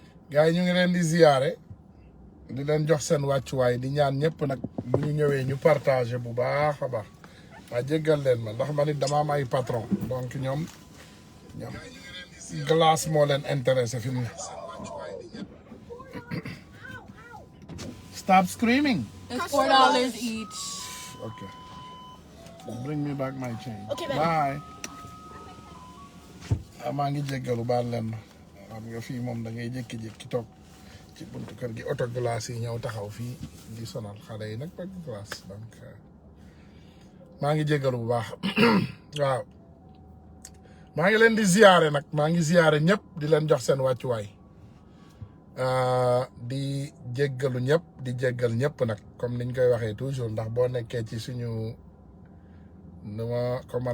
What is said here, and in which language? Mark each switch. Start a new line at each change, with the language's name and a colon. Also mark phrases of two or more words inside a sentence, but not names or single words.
Wolof: gars yi ñu ngi leen di ziyaare di leen jox seen wàccuwaay di ñaan ñëpp nag bu ñu ñëwee ñu partagé bu baax a baax waa jéggal leen ma ndax man it dama am ay patron donc ñoom glace moo leen intéressé fi mu ne.
English: Stop screaming. It's $4 each. Okay. Bring me back my change. Okay, bye.
Wolof: Maa ngi jéggalu baal leen ma xam nga fii moom da ngay jékki-jékki toog ci buntu kër gi
French: auto glace
Wolof: yi ñëw taxaw fii di sonal xale yi nag bëgg glace donc maa ngi jéggalu bu baax waaw maa ngi leen di ziyaare nag maa ngi ziyaare ñëpp di leen jox seen wàccuwaay di jéggalu ñëpp di jéggal ñëpp nag comme niñ koy waxee toujours ndax boo nekkee ci suñu nu ma ko mën